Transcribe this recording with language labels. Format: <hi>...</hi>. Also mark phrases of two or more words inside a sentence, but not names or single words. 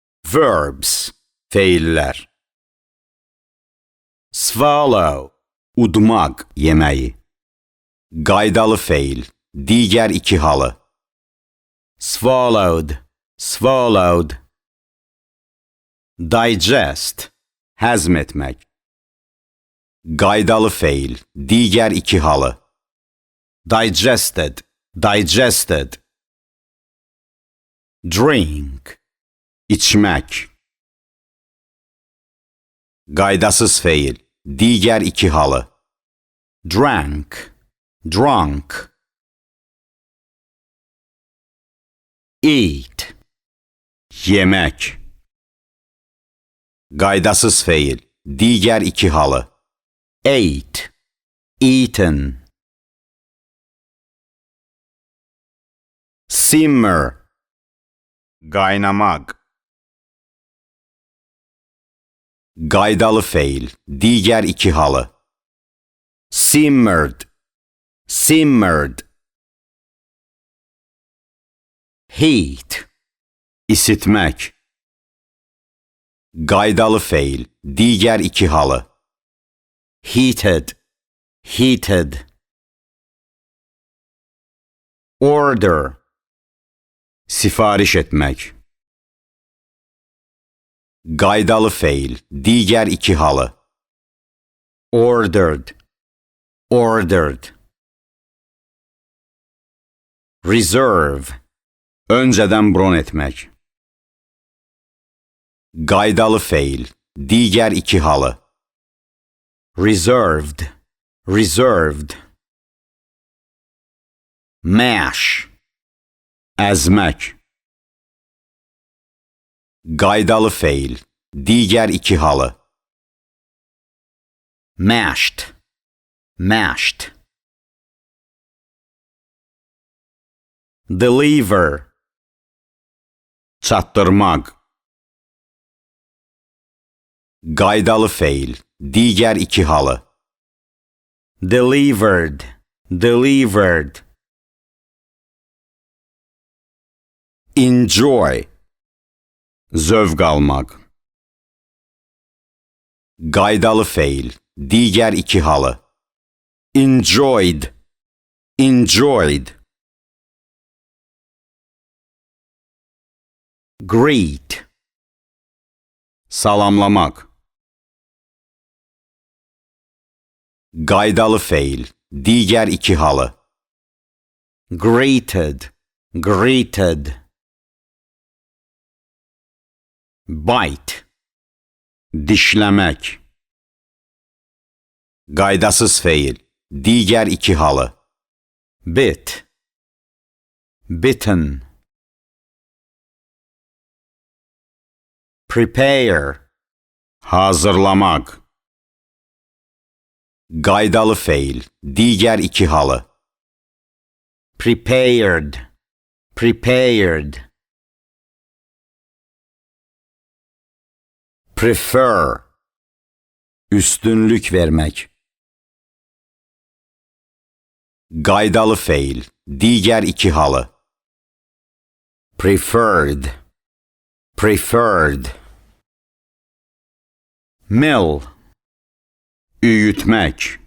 <az>Verbs, feillər. Swallow, udmaq, yeməyi. Qaydalı feil, digər iki halı.</az> <en>Swallowed, swallowed. Digest,</en> <az>həzm etmək. Qaydalı feil, digər iki halı.</az> <en>Digested, digested.</en> <az>Drink, içmək. Qaydasız feil, digər iki halı.</az> <en>Drank, drunk. Eat,</en> <az>yemək. Qaydasız feil, digər iki halı.</az> <en>Ate, eaten.</en> <az>Simmer, qaynamaq. Qaydalı feil, digər iki halı.</az> <en>Simmered, simmered.</en> <az>Heat, isitmək. Qaydalı feil, digər iki halı.</az> <en>Heated, heated. Order,</en> <az>sifariş etmək. Qaydalı feil, digər iki halı.</az> <en>Ordered, ordered. Reserve,</en> <az>öncədən bron etmək. Qaydalı feil, digər iki halı.</az> <en>Reserved, reserved. Mash,</en> <az>əzmək. Qaydalı feil, digər iki halı.</az> <en>Mashed, mashed.</en> <az>Deliver, çatdırmaq. Qaydalı feil, digər iki halı.</az> <en>Delivered, delivered. Enjoy,</en> <az>zövq almaq. Qaydalı feil, digər iki halı.</az> <en>Enjoyed, enjoyed. Greet,</en> <az>salamlamaq. Qaydalı feil, digər iki halı.</az> <en>Greeted, greeted.</en> <az>Bite, dişləmək. Qaydasız feil, digər iki halı.</az> <en>Bit, bitten. Prepare,</en> <az>hazırlamaq. Qaydalı feil, digər iki halı.</az> <en>Prepared, prepared. Prefer,</en> <az>üstünlük vermək. Qaydalı feil, digər iki halı.</az> <en>Preferred, preferred.</en> <az>Mill, üyütmək.</az>